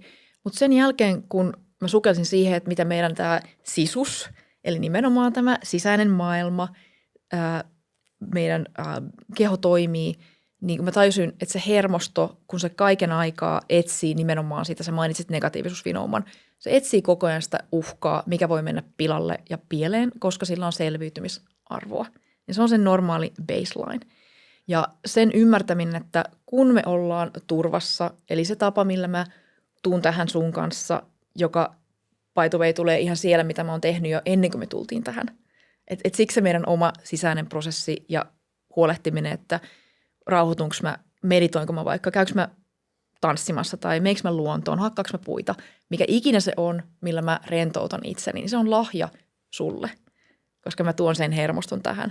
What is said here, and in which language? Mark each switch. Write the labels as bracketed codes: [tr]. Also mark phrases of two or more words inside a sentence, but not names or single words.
[fi] Mutta sen jälkeen, kun mä sukelsin siihen, että mitä meidän tämä sisus, eli nimenomaan tämä sisäinen maailma, meidän keho toimii, niin mä tajusin, että se hermosto, kun se kaiken aikaa etsii nimenomaan sitä, sä mainitsit negatiivisuusvinouman, se etsii koko ajan sitä uhkaa, mikä voi mennä pilalle ja pieleen, koska sillä on selviytymisarvoa. Ja se on sen normaali baseline. Ja sen ymmärtäminen, että kun me ollaan turvassa, eli se tapa, millä mä tuun tähän sun kanssa, joka [en] by the way [fi] tulee ihan siellä, mitä mä oon tehnyt jo ennen kuin me tultiin tähän. Et siksi se meidän oma sisäinen prosessi ja huolehtiminen, että rauhoitunko mä, meditoinko mä vaikka, käykö mä tanssimassa tai meikö mä luontoon, hakkaanko mä puita, mikä ikinä se on, millä mä rentoutan itseni, niin se on lahja sulle, koska mä tuon sen hermoston tähän.